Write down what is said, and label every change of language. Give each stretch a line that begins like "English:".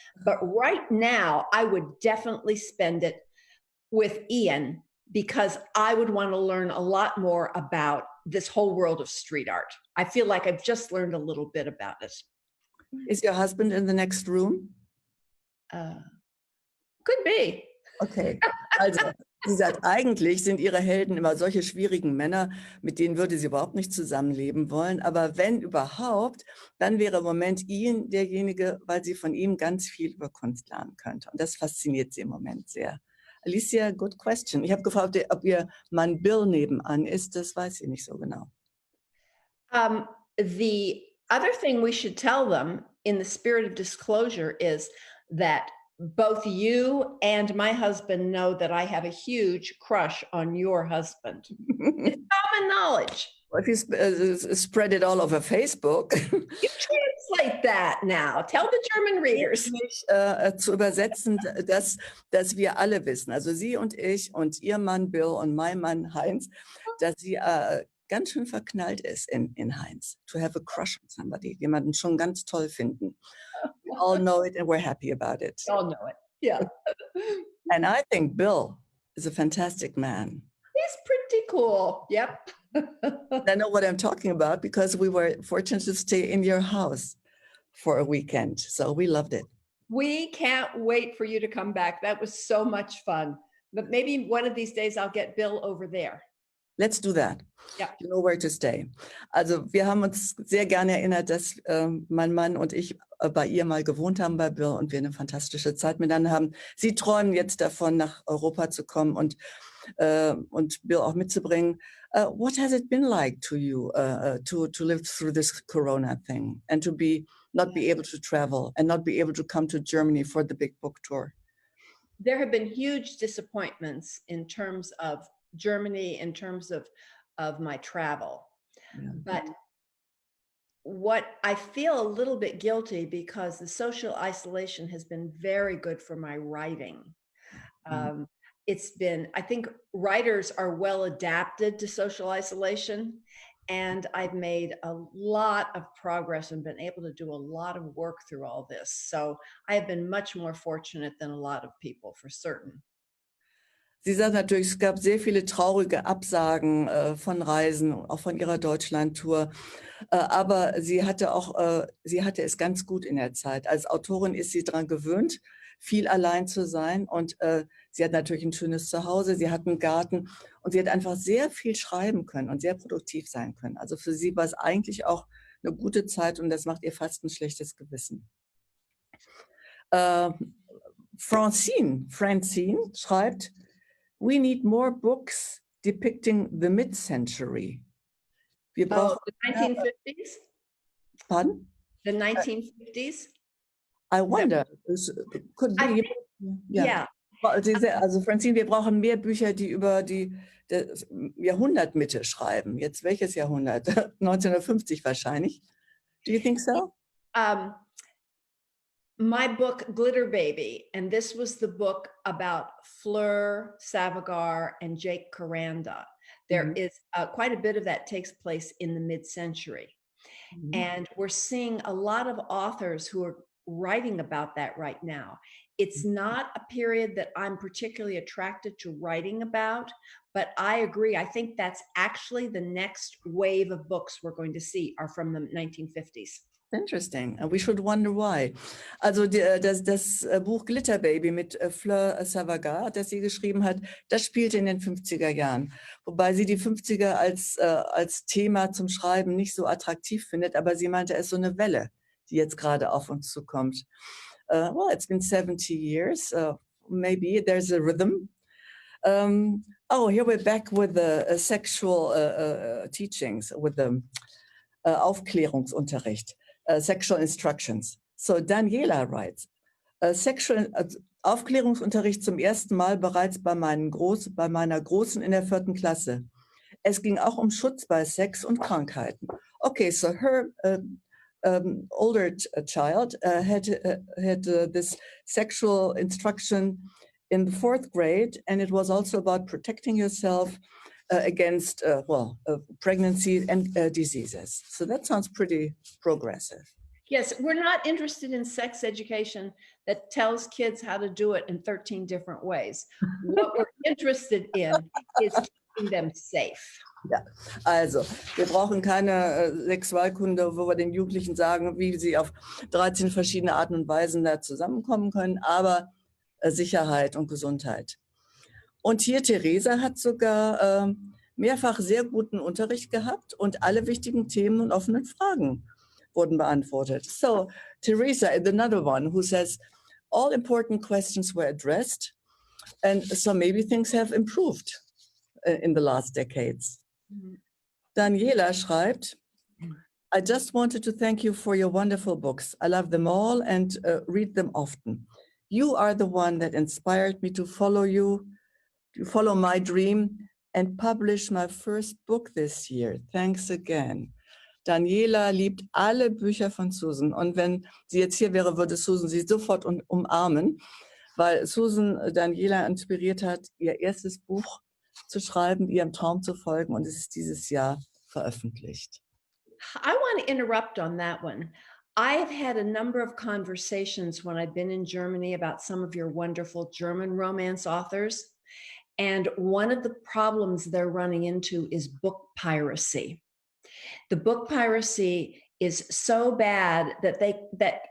English: But right now, I would definitely spend it with Ian because I would want to learn a lot more about this whole world of street art. I feel like I've just learned a little bit about it. Is your husband in the next room? Could be.
German: Okay, also sie sagt, eigentlich sind ihre Helden immer solche schwierigen Männer, mit denen würde sie überhaupt nicht zusammenleben wollen. Aber wenn überhaupt, dann wäre im Moment Ian derjenige, weil sie von ihm ganz viel über Kunst lernen könnte. Und das fasziniert sie im Moment sehr. Alicia,
English: good question.
German: Ich habe gefragt, ob ihr Mann Bill nebenan ist. Das weiß sie nicht so genau.
English: The other thing we should tell them in the spirit of disclosure is that both you and my husband know that I have a huge crush on your husband. It's common knowledge. If you spread it all over Facebook. You translate that now. Tell the German readers.
German: Zu übersetzen, dass wir alle wissen, also Sie und ich und Ihr Mann Bill und mein Mann Heinz, dass sie ganz schön verknallt ist in Heinz.
English: To have a crush on somebody,
German: jemanden schon ganz toll finden.
English: We all know it and we're happy about it. We all know it, yeah. And I think Bill is a fantastic man. He's pretty cool, yep. I know what I'm talking about because we were fortunate to stay in your house for a weekend. So we loved it. We can't wait for you to come back. That was so much fun. But maybe one of these days I'll get Bill over there. Let's do that. Yeah. You know where to stay.
German: Also wir haben uns sehr gerne erinnert, dass mein Mann und ich bei ihr mal gewohnt haben bei Bill und wir eine fantastische Zeit miteinander haben. Sie träumen jetzt davon, nach Europa zu kommen und Bill auch mitzubringen.
English: What has it been like to you to live through this Corona thing and to not be able to travel and not be able to come to Germany for the big book tour? There have been huge disappointments in terms of Germany, in terms of my travel. Yeah. But what I feel a little bit guilty because the social isolation has been very good for my writing. It's been, I think writers are well adapted to social isolation, and I've made a lot of progress and been able to do a lot of work through all this. So I have been much more fortunate than a lot of people, for certain.
German: Sie sagt natürlich, es gab sehr viele traurige Absagen von Reisen, auch von ihrer Deutschland-Tour. Aber sie hatte es ganz gut in der Zeit. Als Autorin ist sie daran gewöhnt, viel allein zu sein. Und sie hat natürlich ein schönes Zuhause, sie hat einen Garten und sie hat einfach sehr viel schreiben können und sehr produktiv sein können. Also für sie war es eigentlich auch eine gute Zeit und das macht ihr fast ein schlechtes Gewissen.
English: Francine
German: schreibt,
English: we need more books depicting the mid-century.
German: Wir brauchen
English: the 1950s? Pardon? The 1950s? I wonder. Could be. Yeah.
German: Also Francine, wir brauchen mehr Bücher, die über die Jahrhundertmitte schreiben. Jetzt welches Jahrhundert?
English: 1950
German: wahrscheinlich.
English: Do you think so? My book, Glitter Baby, and this was the book about Fleur Savagar and Jake Caranda. There is quite a bit of that takes place in the mid-century. And we're seeing a lot of authors who are writing about that right now. It's not a period that I'm particularly attracted to writing about, but I agree. I think that's actually the next wave of books we're going to see are from the 1950s. Interesting. We should wonder why.
German: Also das Buch Glitter Baby mit Fleur Savagar, das sie geschrieben hat, das spielt in den 50er Jahren. Wobei sie die 50er als Thema zum Schreiben nicht so attraktiv findet, aber sie meinte, es ist so eine Welle, die jetzt gerade auf uns zukommt.
English: Well, it's been 70 years. Maybe there's a rhythm. Here we're back with the sexual teachings, with the Aufklärungsunterricht. Sexual instructions. So Daniela writes,
German: Aufklärungsunterricht zum ersten Mal bereits bei meiner Großen in der 4. Klasse. Es ging auch um Schutz bei Sex und Krankheiten.
English: Okay, so her older child had this sexual instruction in the 4th grade, and it was also about protecting yourself against pregnancy and diseases. So that sounds pretty progressive. Yes, we're not interested in sex education that tells kids how to do it in 13 different ways. What we're interested in is keeping them safe.
German: Ja, also wir brauchen keine Sexualkunde, wo wir den Jugendlichen sagen, wie sie auf 13 verschiedene Arten und Weisen da zusammenkommen können, aber Sicherheit und Gesundheit. Und hier Theresa hat sogar mehrfach sehr guten Unterricht gehabt und alle wichtigen Themen und offenen Fragen wurden beantwortet.
English: So Theresa is another one who says all important questions were addressed and so maybe things have improved in the last decades. Daniela
German: schreibt,
English: I just wanted to thank you for your wonderful books. I love them all and read them often. You are the one that inspired me to follow my dream and publish my first book this year. Thanks again.
German: Daniela liebt alle Bücher von Susan. Und wenn sie jetzt hier wäre, würde Susan sie sofort umarmen, weil Susan Daniela inspiriert hat, ihr erstes Buch zu schreiben, ihrem Traum zu folgen. Und es ist dieses Jahr veröffentlicht.
English: I want to interrupt on that one. I've had a number of conversations when I've been in Germany about some of your wonderful German romance authors. And one of the problems they're running into is book piracy. The book piracy is so bad that